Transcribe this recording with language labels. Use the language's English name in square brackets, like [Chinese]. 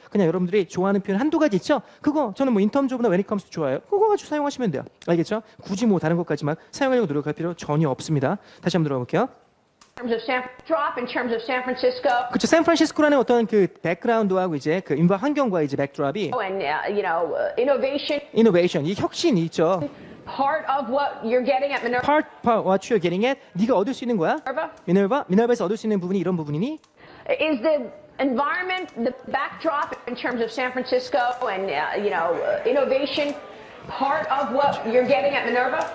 [Korean] 그냥 여러분들이 좋아하는 표현 한두 가지 있죠? 그거 저는 뭐 인텀 조브나 [English] when it comes to [Korean] 좋아요. 그거 가지고 사용하시면 돼요. 알겠죠? 굳이 뭐 다른 것까지 막 사용하려고 노력할 필요 전혀 없습니다. 다시 한번 들어볼게요. [English] In terms of San Francisco. [Korean] 그렇죠. 샌프란시스코라는 어떤 그 백그라운드하고 이제 그 인바 환경과 이제 백드랍이 [English] And innovation. [Korean] 이노베이션, 이 혁신이 있죠. [English] Part of what you're getting at Minerva. Part what you're getting at. [Korean] 네가 얻을 수 있는 거야. 미너바에서 얻을 수 있는 부분이 이런 부분이니? [English] Is the environment, the backdrop in terms of San Francisco and innovation part of what you're getting at Minerva?